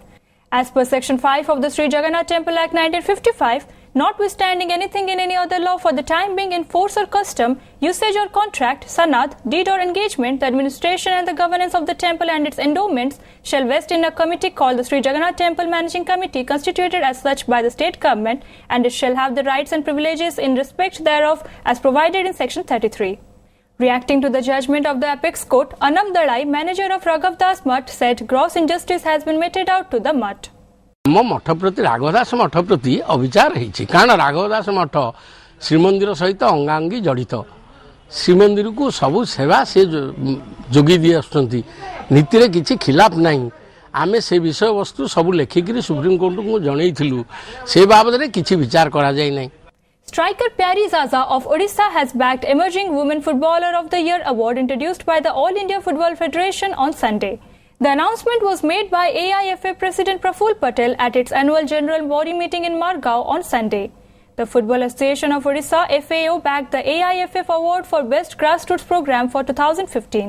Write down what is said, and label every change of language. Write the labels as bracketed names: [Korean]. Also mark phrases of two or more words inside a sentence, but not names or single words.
[English] As per Section 5 of the Sri Jagannath Temple Act 1955, notwithstanding anything in any other law for the time being in force or custom, usage or contract, sanad, deed or engagement, the administration and the governance of the temple and its endowments shall vest in a committee called the Sri Jagannath Temple Managing Committee, constituted as such by the state government, and it shall have the rights and privileges in respect thereof as provided in Section 33. Reacting to the judgment of the Apex Court, Anam Dalai, manager of Raghav Das Mutt, said gross injustice has been meted out to the mutt. [Odia] ଆମ ମଠ ପ୍ରତି ରାଘବଦାସ ମଠ ପ୍ରତି ଅବିଚାର ହେଇଛି, କାରଣ ରାଘବଦାସ ମଠ ଶ୍ରୀମନ୍ଦିର ସହିତ ଅଙ୍ଗାଙ୍ଗୀ ଜଡ଼ିତ। ଶ୍ରୀମନ୍ଦିରକୁ ସବୁ ସେବା ସେ ଯୋଗାଇ ଦେଇ ଆସୁଛନ୍ତି, ନୀତିରେ କିଛି ଖିଲାପ ନାହିଁ। ଆମେ ସେ ବିଷୟବସ୍ତୁ ସବୁ ଲେଖିକିରି ସୁପ୍ରିମକୋର୍ଟକୁ ଜଣାଇଥିଲୁ, ସେ ବାବଦରେ କିଛି ବିଚାର କରାଯାଇ ନାହିଁ। [English] Striker Pyari Zaza of Odisha has bagged Emerging Women Footballer of the Year award introduced by the All India Football Federation on Sunday. The announcement was made by AIFA President Praful Patel at its annual general body meeting in Margao on Sunday. The Football Association of Odisha FAO bagged the AIFF award for Best Grassroots Program for 2015.